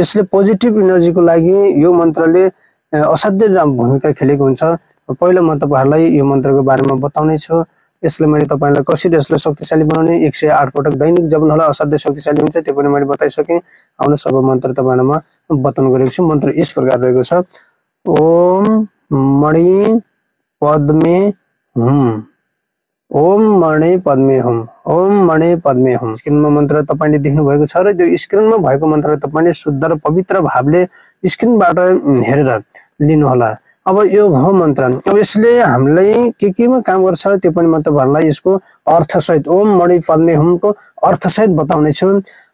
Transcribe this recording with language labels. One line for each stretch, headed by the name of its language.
Nepali: यसले पोजिटिभ एनर्जीको लागि यो मन्त्रले असाध्यै भूमिका खेलेको हुन्छ। पहिला म तपाईहरुलाई यो मन्त्रको बारेमा बताउने छु। यसले मैले तपाईहरुलाई कसरी यसलाई शक्तिशाली बनाउने 108 पटक दैनिक जप्नु होला, असाध्यै शक्तिशाली हुन्छ, त्यो पनि मैले बताइसके। आउनु सब मन्त्र तपाईहरुमा बताउन गएको छु। मन्त्र यस प्रकार रहेको छ।
Sanskrit: ओम मणि पद्मे हुम, ओम मणि पद्मे हुम, ओम मणि पद्मे हुम।
Nepali: स्क्रिनमा मन्त्र तपाईले देख्नु भएको छ र त्यो स्क्रिनमा भएको मन्त्र तपाईले शुद्ध र पवित्र भावले स्क्रिनबाट हेरेर लिनु होला। अब यो हो मन्त्र। अब यसले हामीलाई केमा काम गर्छ त्यो पनि म तपाईहरुलाई यसको अर्थसहित ओम मणि पद्मे हुमको अर्थसहित बताउने छु।